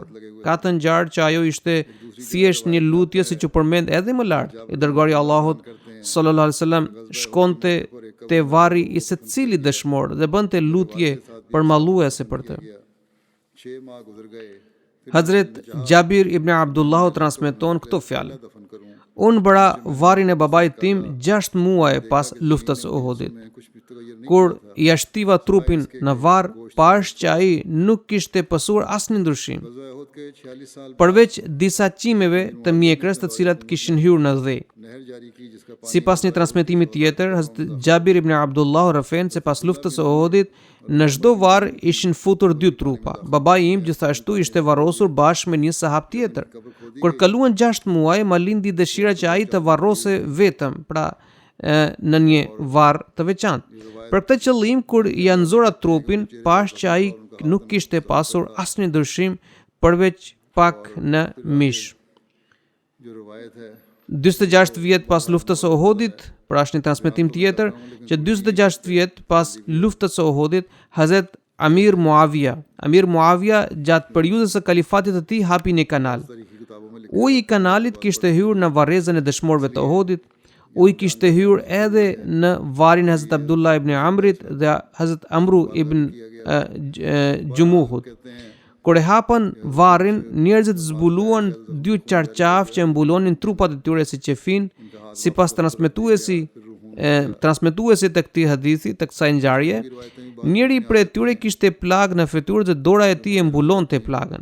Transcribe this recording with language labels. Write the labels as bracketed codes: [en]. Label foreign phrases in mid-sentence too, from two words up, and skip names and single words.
[sq] Ka të ngjarë që ajo ishte thjesht një lutje siç u përmend edhe më lart. I dërguari i Allahut [ar] صلى الله عليه وسلم [sq] shkonte te varri i secili dëshmor dhe bënte lutje përmalluese për të. Hazret Jabir ibn Abdullah transmeton këto fjalë. [ur] دفن کروں [sq] Unë bëra varrin e babait tim 6 muaj pas luftës së Uhudit. [ur] میں کچھ بھی تغیر نہیں [sq] Kur i shtiva trupin në varr, pash që ai nuk kishte pësuar asnjë ndryshim, [ur] غزوہ احد کے 46 سال [sq] përveç disa çimeve të mjekrës të cilat kishin hyrë në dhë. [ur] نہر جاری کی جس کا پانی [sq] Sipas një transmetimi tjetër, Hazrat Jabir ibn Abdullah rëfen se pas luftës së Uhudit, në çdo varr ishin futur 2 trupa. Babai im gjithashtu ishte varrosur bashkë me një sahab tjetër. Kur kaluan 6 muaj, ma lindi dëshira që ai të varrose vetëm, pra në një varr të veçantë. Për këtë qëllim, kur ja nxora trupin, pash që ai nuk kishte pasur asnjë ndryshim përveç pak në mish. [ur] جو روایت ہے [sq] 46 vjet pas luftës së Uhudit, pra është një transmetim tjetër, që 46 vjet pas luftës së Uhudit, Hazret Amir Muawija gjatë periudhës së kalifatit të tij hapi një kanal. [ur] تاریخی کتابوں میں [sq] Uji i kanalit kishte hyrë në varrezën e dëshmorëve të Uhudit. Uji kishte hyrë edhe në varrin e Hazret Abdullah ibn Amrit dhe Hazret Amru ibn Jumuhut. [ur] کہتے ہیں [sq] Kur e hapën varrin, njerëzit zbuluan 2 qarqaf që mbulonin trupat e tyre si qefin, sipas transmetuesit të këtij hadithi, të kësaj ngjarje. Njëri prej tyre kishte plag në fytyrë dhe dora e tij e mbulonte plagën.